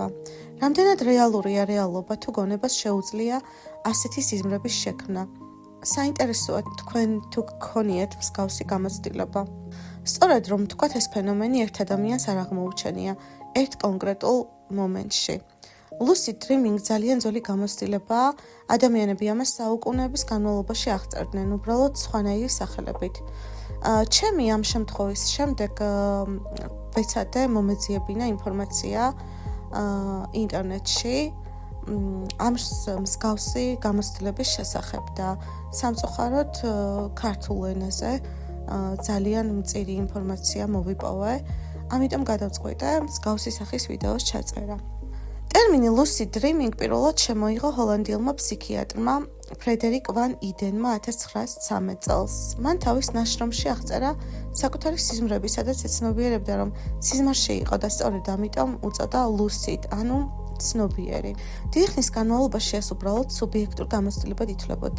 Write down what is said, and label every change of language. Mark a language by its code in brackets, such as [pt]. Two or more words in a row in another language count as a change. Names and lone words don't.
[ka] რამდენად რეალურია რეალობა თუ გონებას შეუძლია ასეთი სიზმრების შექმნა? საინტერესოა თქვენ თუ გქონიათ მსგავსი გამოცდილება. სწორედ რომ თქვათ ეს ფენომენი ერთ ადამიანს არ აღმოუჩენია ერთ კონკრეტულ მომენტში. [en] lucid dreaming [ka] ძალიან ძველი გამოცდილებაა, ადამიანები ამას საუკუნეების განმავლობაში აღწერდნენ, უბრალოდ სხვანაირი სახელებით. ჩემი ამ შემთხვევის შემდეგ ვეცადე მომეძიებინა ინფორმაცია ინტერნეტში ამ მსგავსი გამოცდილების შესახებ და სამწუხაროდ ქართულ ენაზე ძალიან მწირი ინფორმაცია მოვიპოვე, ამიტომ გადავწყვიტე მსგავსი სახის ვიდეოს ჩაწერა. ტერმინი [en] lucid dreaming [ka] პირველად შემოიღო ჰოლანდიელმა ფსიქიატრმა ფრედერიკ ვან იდენმა 1913 წელს. მან თავის ნაშრომში აღწერა საკუთარი სიზმრები, სადაც ეცნობიერებდა, რომ სიზმარში იყო და სწორედ ამიტომ უწოდა lucid, ანუ ცნობიერი. დიდი ხნის განმავლობაში ეს უბრალოდ სუბიექტურ გამოცდილებად ითვლებოდა.